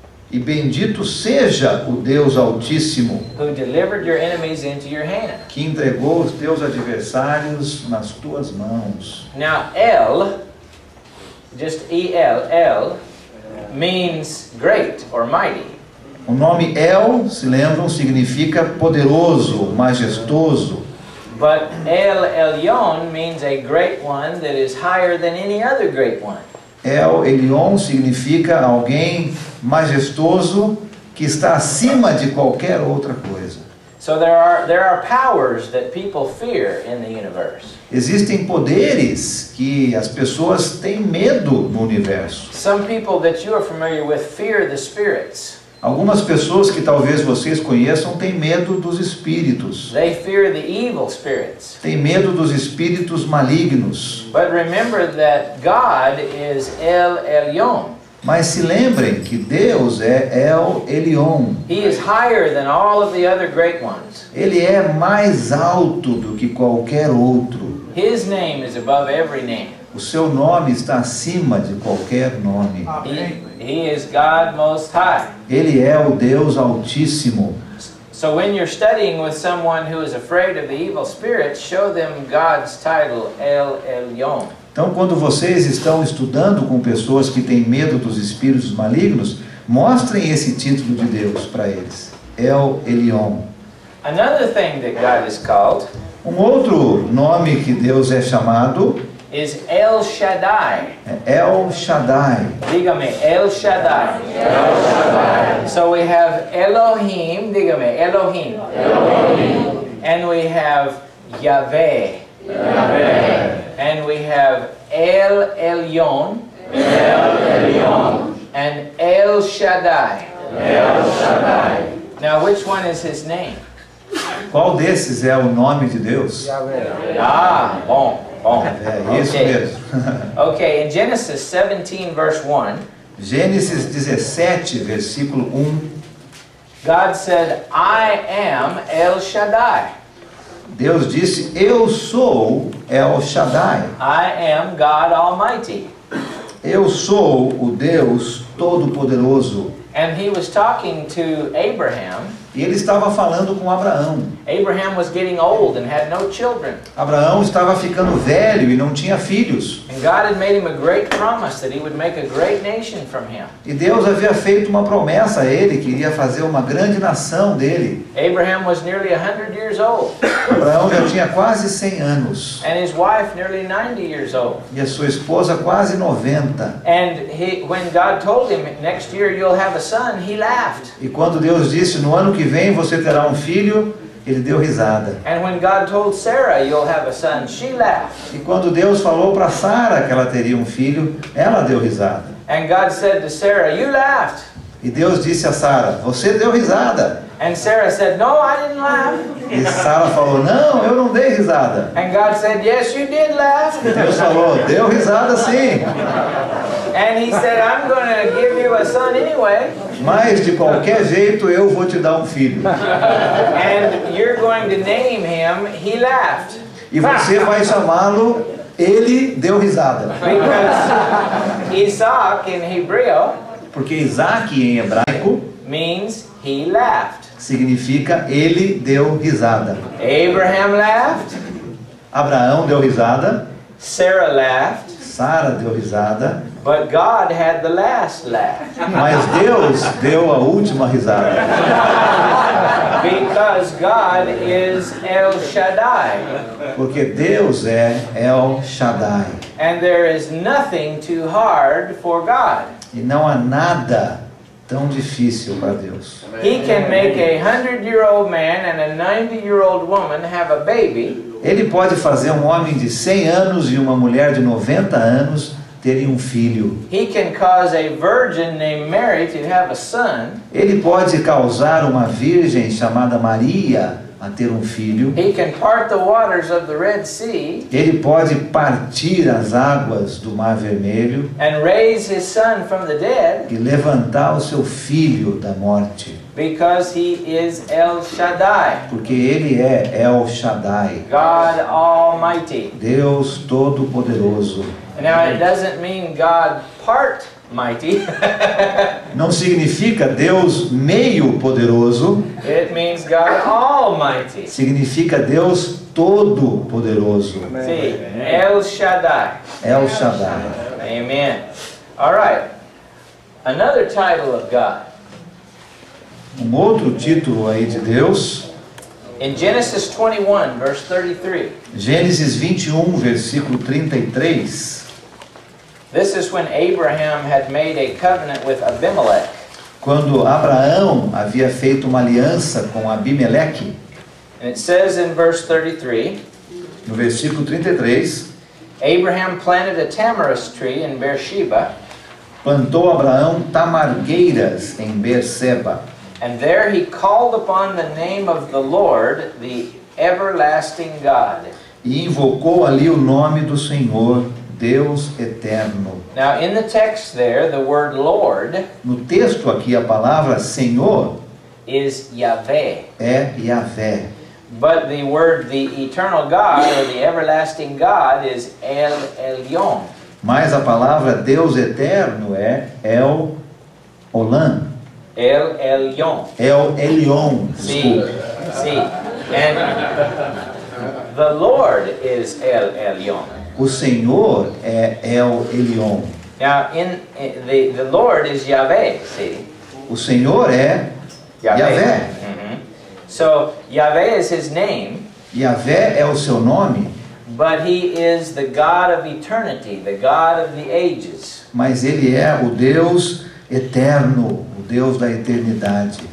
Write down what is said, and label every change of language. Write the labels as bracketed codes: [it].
[pt] e bendito seja o Deus Altíssimo, [en] who delivered your enemies into your hand. [pt] que entregou os teus adversários nas tuas mãos. [en] Now, El, just El, means great or mighty. [pt] O nome El, se lembram, significa poderoso, majestoso. [en] But El Elyon means a great one that is higher than any other great one. [pt] El Elyon significa alguém majestoso que está acima de qualquer outra coisa. [en] So there are powers that people fear in the universe. [pt] Existem poderes que as pessoas têm medo no universo. [en] Some people that you are familiar with fear the spirits. [pt] Algumas pessoas que talvez vocês conheçam têm medo dos espíritos. [en] They fear the evil spirits. [pt] Têm medo dos espíritos malignos. [en] But remember that God is El Elyon. [pt] Mas se lembrem que Deus é El Elyon. [en] He is higher than all of the other great ones. [pt] Ele é mais alto do que qualquer outro. [en] His name is above every name. [pt] O seu nome está acima de qualquer nome. [en] He is God Most High. [pt] Ele é o Deus Altíssimo. [en] So when you're studying with someone who is afraid of the evil spirits, show them God's title, El Elyon. [pt] Então, quando vocês estão estudando com pessoas que têm medo dos espíritos malignos, mostrem esse título de Deus para eles. [en] El Elyon. [pt] Another thing that God is called [en] Um outro nome que Deus é chamado [pt] is El Shaddai. [en] é El Shaddai. [es] Dígame, [pt] El Shaddai. El Shaddai. So we have Elohim, [es] dígame, [pt] Elohim. [en] Elohim. And we have Yahweh. Yahweh. And we have El Elyon. El Elyon. And El Shaddai. El Shaddai. Now which one is his name? [pt] Qual desses é o nome de Deus? Ah, bom. É isso [en] Okay. [pt] mesmo. [en] Okay, in Genesis 17 verse 1, [pt] Gênesis 17, versículo 1. [en] God said, I am El Shaddai. [pt] Deus disse: Eu sou El Shaddai. [en] I am God Almighty. [pt] Eu sou o Deus Todo-Poderoso. [en] And he was talking to Abraham, [pt] E ele estava falando com Abraão. [en] Abraham was getting old and had no children. [pt] Abraão estava ficando velho e não tinha filhos. [en] And God had made him a great promise that he would make a great nation from him. [pt] E Deus havia feito uma promessa a ele, que iria fazer uma grande nação dele. [en] Abraham was nearly 100 years old. [pt] Abraão já tinha quase 100 anos. [en] And his wife nearly 90 years old. [pt] E a sua esposa quase 90. [en] And when God told him, next year you'll have a son, he laughed. [pt] E quando Deus disse, no ano que vem você terá um filho, ele deu risada. [en] And when God told Sarah, you'll have a son, she laughed. [pt] E quando Deus falou para Sara que ela teria um filho, ela deu risada. [en] And God said to Sarah, you laughed. [pt] E Deus disse a Sara, você deu risada. [en] And Sarah said, no, I didn't laugh. [pt] E Sara falou, não, eu não dei risada. [en] And God said, yes, you did laugh. [pt] E Deus falou, deu risada sim. [en] And he said, I'm going to give you a son anyway. [pt] Mas de qualquer jeito eu vou te dar um filho. [en] And you're going to name him, he laughed. [pt] E você vai chamá-lo, ele deu risada. [en] Because Isaac in Hebrew [pt] Porque Isaac em hebraico [en] means he laughed. [pt] significa ele deu risada. [en] Abraham laughed, [pt] Abraão deu risada, [en] Sarah laughed, [pt] Sara deu risada, [en] but God had the last laugh. [pt] mas Deus deu a última risada. [en] Because God is El Shaddai. [pt] Porque Deus é El Shaddai. [en] And there is nothing too hard for God. [pt] E não há nada tão difícil para Deus. [en] He can make a 100-year-old man and a 90-year-old woman have a baby. [pt] Ele pode fazer um homem de 100 anos e uma mulher de 90 anos terem um filho. [en] He can cause a virgin named Mary to have a son. [pt] Ele pode causar uma virgem chamada Maria a ter um filho. [en] He can part the waters of the Red Sea [pt] Ele pode partir as águas do Mar Vermelho [en] and raise his son from the dead [pt] e levantar o seu filho da morte. [en] because he is El Shaddai, [pt] Porque ele é El Shaddai, [en] God Almighty. [pt] Deus Todo-Poderoso. [en] Now it doesn't mean God part mighty. [pt] Não significa Deus meio poderoso, [en] It means God Almighty. [pt] significa Deus Todo-Poderoso. [en] See, El Shaddai. [pt] El Shaddai. [en] Amen. All right. Another title of God. [pt] Um outro título aí de Deus, [en] In Genesis 21, verse 33, [pt] Gênesis 21, versículo 33. [en] this is when Abraham had made a covenant with Abimelech. [pt] Quando Abraão havia feito uma aliança com Abimeleque, [en] And it says in verse 33, [pt] no versículo 33, [en] Abraham planted a tamarisk tree in Beersheba, [pt] plantou Abraão tamargueiras em Berseba, [en] and there he called upon the name of the Lord, the everlasting God. [pt] e invocou ali o nome do Senhor, Deus eterno. [en] Now in the text there, the word Lord [pt] No texto aqui, a palavra Senhor [en] is Yahweh. [pt] é Yahvé, [en] But the word, the eternal God, or the everlasting God, is El Elyon. [pt] mas a palavra Deus eterno é El Olam, [en] El Elyon. [pt] El Elyon, [en] See, [pt] desculpe. [en] see. And the Lord is El Elyon. [pt] O Senhor é El Elyon. [en] Now, the Lord is Yahweh, see? [pt] O Senhor é Yahvé. [en] Mhm. So, Yahweh is his name, [pt] Yahvé é o seu nome, [en] but he is the God of eternity, the God of the ages. [pt] mas ele é o Deus eterno, o Deus da eternidade.